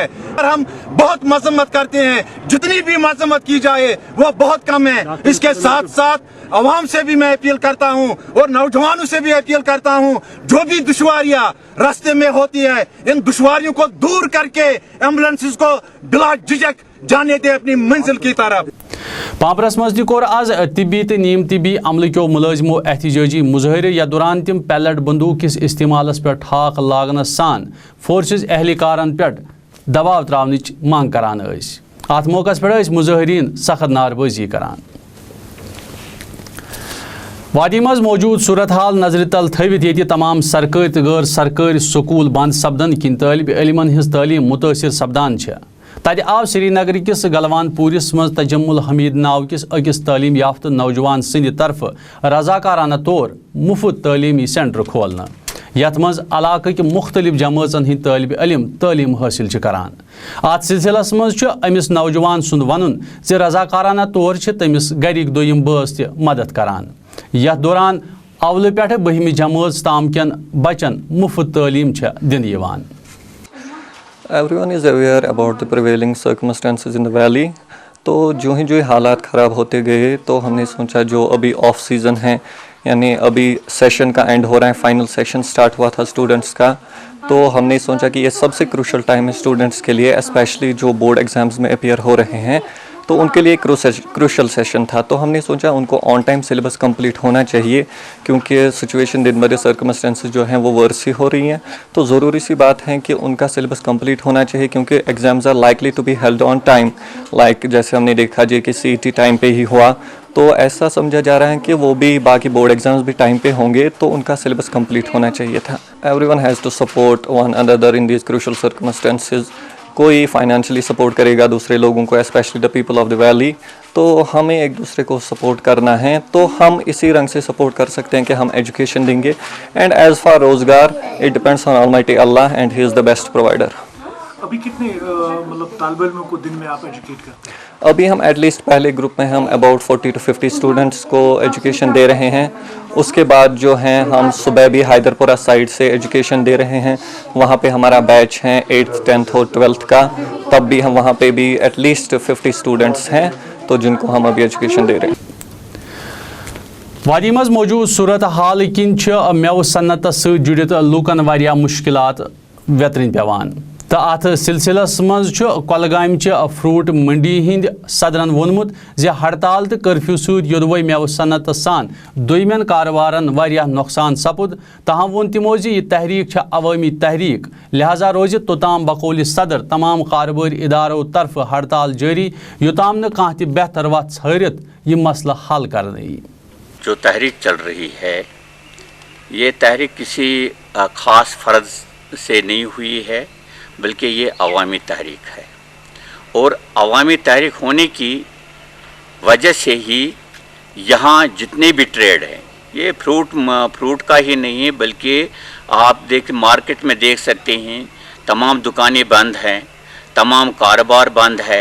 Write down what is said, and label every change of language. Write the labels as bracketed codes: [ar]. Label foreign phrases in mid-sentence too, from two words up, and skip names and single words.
[ur] اور ہم بہت مذمت کرتے ہیں، جتنی بھی مذمت کی جائے وہ بہت کم ہے. اس کے ساتھ ساتھ عوام سے بھی میں اپیل کرتا ہوں اور نوجوانوں سے بھی اپیل کرتا ہوں، جو بھی دشواریاں راستے میں ہوتی ہے ان دشواریوں کو دور کر کے ایمبولینسز کو بلا جھجک جانے دے اپنی منزل کی طرف. [ks] پامپرس مز کور آز طبی تو نیم طبی عملہ کیو ملازمو احتجاجی مظاہرہ. یا دوران تم پیلٹ بندوق کس استعمالس پہ ٹھاک لاگنس سان فورسز اہلکارن پہ دباؤ تراونچ مانگ کران. ات موقع پہ مظاہرین سخت ناربازی کران. وادی مز موجود صورتحال نظر تل تھوت یہ تمام سرکاری تو غیر سرکاری سکول بند سپدن کن طالب علمن ہز تعلیم متاثر سپدان. تتہ آو سری نگر کس گلوان پورس مز تجمل حمید ناو کس اکس تعلیم یافتہ نوجوان سند طرف رضاکارانہ طور مفت تعلیمی سینٹر کھولنا، یت مز علاقہ کہ مختلف جماعتن ہند طالب علم تعلیم حاصل کران. ات سلسلس مز امس نوجوان سند ون زِ رضاکارانہ طور تمس گرک دویم باس تہ مدد کران. یتھ دوران اولہ پہ 12 جماعت تام کن بچن مفت تعلیم دن یوان. [en] Everyone is aware about the prevailing circumstances in the valley. [ur] تو جو ہی حالات خراب ہوتے گئے تو ہم نے سوچا جو ابھی [en] off season [ur] ہے، یعنی ابھی سیشن کا اینڈ ہو رہا ہے، [en] final session start [ur] ہوا تھا اسٹوڈنٹس کا، تو ہم نے سوچا کہ یہ سب سے [en] crucial time [ur] ہے اسٹوڈنٹس کے لیے، اسپیشلی جو [en] board exams [ur] میں اپیئر ہو رہے ہیں، تو ان کے لیے [en] crucial session [ur] تھا. تو ہم نے سوچا ان کو [en] on time syllabus complete [ur] ہونا چاہیے، کیونکہ سچویشن دن بدن سرکمسٹینسز جو ہیں وہ ورس ہی ہو رہی ہیں. تو ضروری سی بات ہے کہ ان کا [en] syllabus complete [ur] ہونا چاہیے، کیونکہ [en] exams are likely to be held on time. [ur] لائک جیسے ہم نے دیکھا کہ CET ٹائم پہ ہی ہوا، تو ایسا سمجھا جا رہا ہے کہ وہ بھی باقی [en] board exams [ur] بھی ٹائم پہ ہوں گے تو ان کا [en] syllabus complete [ur] ہونا چاہیے تھا. [en] every one has to support one another in these crucial circumstances. [ur] کوئی [en] financially support [ur] کرے گا دوسرے لوگوں کو, [en] especially the people of the valley, [ur] تو ہمیں ایک دوسرے کو سپورٹ کرنا ہے. تو ہم اسی رنگ سے سپورٹ کر سکتے ہیں کہ ہم ایجوکیشن دیں گے. [en] and as for روزگار it depends on almighty Allah and he is the best provider. [ur] ابھی کتنے مطلب طالب علموں کو دن میں آپ ایجوکیٹ کرتے ہیں؟ ابھی ہم [en] at least [ur] پہلے گروپ میں ہم [en] about 40 to 50 students [ur] کو ایجوکیشن دے رہے ہیں. اس کے بعد جو ہیں ہم صبح بھی حیدر پورہ سائڈ سے ایجوکیشن دے رہے ہیں. وہاں پہ ہمارا بیچ ہے 8th 10th اور 12th کا, تب بھی ہم وہاں پہ بھی [en] at least 50 students [ur] ہیں تو جن کو ہم ابھی ایجوکیشن دے رہے ہیں. [ks] وادی مز موجود صورت حال کن میو صنعت ست جڑت لوکن واریاہ مشکلات ویترن پیوان. تو ات سلسلس مز کولگام فروٹ منڈی ہند صدرن وونمت زِ ہڑتال تو کرفیو سۭتۍ یودوے میو صنعت سان دویمین کاروبارن واریاہ نقصان سپد. تاہم وون تمو زِ یہ تحریک عوٲمی تحریک, لہذا روز توتام بقول صدر تمام کاروباری اداروں طرف ہڑتال جاری یوتام نہ کانٛہہ تہِ بہتر وتھ ژھٲرِتھ یہ مسئلہ حل کرنے یی. [ur] جو تحریک چل رہی ہے یہ تحریک کسی خاص فرد سے نہیں ہوئی ہے بلکہ یہ عوامی تحریک ہے, اور عوامی تحریک ہونے کی وجہ سے ہی یہاں جتنے بھی ٹریڈ ہیں, یہ فروٹ کا ہی نہیں ہے بلکہ آپ مارکیٹ میں دیکھ سکتے ہیں تمام دکانیں بند ہیں, تمام کاروبار بند ہے.